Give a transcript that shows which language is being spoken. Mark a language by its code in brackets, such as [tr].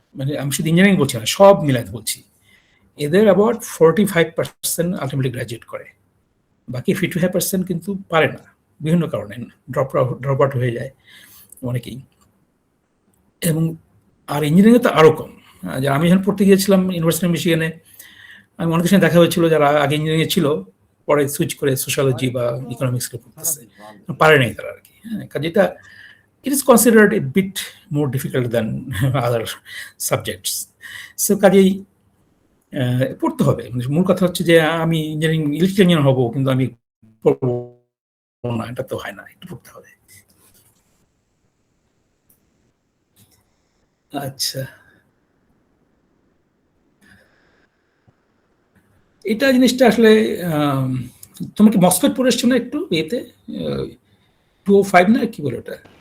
[bn] মানে আমি শুধু ইঞ্জিনিয়ারিং বলছি না, সব মিলাতে বলছি, এদের অ্যাবাউট 45% আলটিমেটলি গ্রাজুয়েট করে, বাকি 55% কিন্তু পারে না বিভিন্ন কারণে, ড্রপ আউট হয়ে যায় অনেকেই। এবং আর ইঞ্জিনিয়ারিং তো আরো কম। যে আমি যখন পড়তে গিয়েছিলাম ইউনিভার্সিটি অফ মিশিগানে, আমি অনেকের সঙ্গে দেখা হয়েছিল যারা আগে ইঞ্জিনিয়ারিং ছিল, পরে সুইচ করে সোশ্যালজি বা ইকোনমিক্স পড়তেছে, পারে নাই তারা আর কি। হ্যাঁ, কাজে এটা [en] it is considered a bit more difficult than other subjects. [bn] So কাজেই পড়তে হবে। মূল কথা হচ্ছে যে আমি ইঞ্জিনিয়ারিং ইলেকট্রিক্যাল ইঞ্জিনিয়ার হবো কিন্তু আমি পড়বো না, এটা তো হয় না, একটু পড়তে হবে। আচ্ছা, এটা জিনিসটা আসলে তোমাকে মসফেট পড়ে এসছো না একটু এতে 205 না কি বলে ওটা?